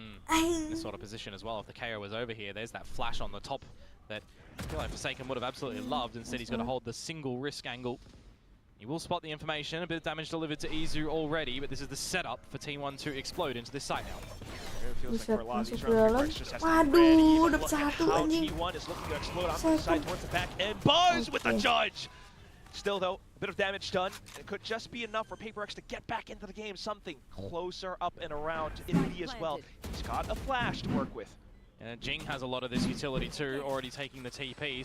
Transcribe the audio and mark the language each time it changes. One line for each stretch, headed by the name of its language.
English: In this sort of position as well. If the KO was over here, there's that flash on the top that I feel like Forsaken would have absolutely loved. Instead, he's got to hold the single risk angle. He will spot the information. A bit of damage delivered to Izu already, but this is the setup for T1 to explode into this site now.
Indonesian: Buset, masuk ke dalam. Waduh, dapat satu anjing.
English: T1 is looking to explode onto the side towards the back end. Buzz with the judge! Still though, a bit of damage done. It could just be enough for PaperX to get back into the game. Something closer up and around Indy as well. He's got a flash to work with. And Jing has a lot of this utility too, already taking the TP.